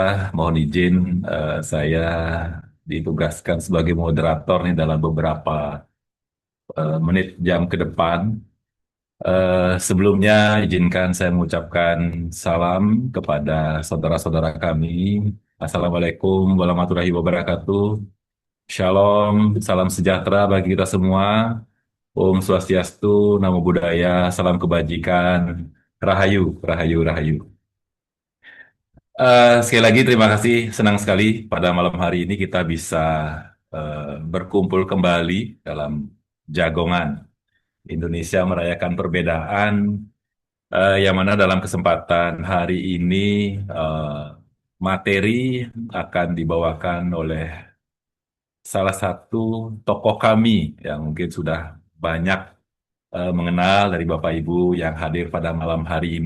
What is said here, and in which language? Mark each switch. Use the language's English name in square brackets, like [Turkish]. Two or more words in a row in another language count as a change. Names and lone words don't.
[Indonesian] Mohon izin saya ditugaskan sebagai moderator nih dalam beberapa menit jam ke depan. Sebelumnya izinkan saya mengucapkan salam kepada saudara-saudara kami. [Arabic] السلام عليكم ورحمة الله وبركاته. [Indonesian] Shalom, salam sejahtera bagi kita semua. Om Swastiastu, Namo Buddhaya, salam kebajikan, Rahayu, Rahayu, Rahayu. Sekali lagi terima kasih, senang sekali pada malam hari ini kita bisa berkumpul kembali dalam Jagongan Indonesia Merayakan Perbedaan, yang mana dalam kesempatan hari ini materi akan dibawakan oleh salah satu tokoh kami yang mungkin sudah banyak mengenal dari Bapak Ibu yang hadir pada malam hari ini.